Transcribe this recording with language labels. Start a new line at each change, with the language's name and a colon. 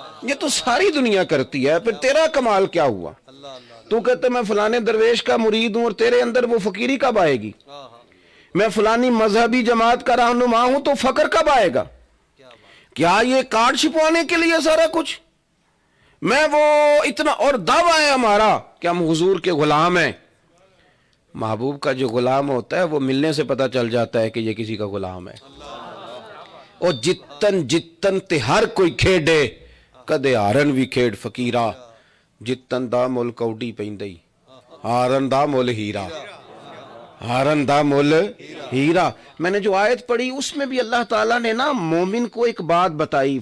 Urdu: یہ تو ساری دنیا کرتی ہے. پھر تیرا کمال کیا ہوا؟ تو کہتے میں فلانے درویش کا مرید ہوں اور تیرے اندر وہ فقیری کب آئے گی؟ میں فلانی مذہبی جماعت کا رہنما ہوں تو فقر کب آئے گا؟ کیا یہ کارڈ چھپوانے کے لیے سارا کچھ؟ میں وہ اتنا اور دعویٰ ہے ہمارا کہ ہم حضور کے غلام ہیں. محبوب کا جو غلام ہوتا ہے وہ ملنے سے پتہ چل جاتا ہے کہ یہ کسی کا غلام ہے.
Punjabi: اور جتن جتن تے ہر کوئی کھیڑے کدے ہارن بھی کھیڑ فقیرہ. جتن دا مول کوڈی پیندئی ہارن دا مول ہیرا, ہارن دا مول ہیرا.
Urdu: میں نے جو آیت پڑھی اس میں بھی اللہ تعالیٰ نے نا مومن کو ایک بات بتائی.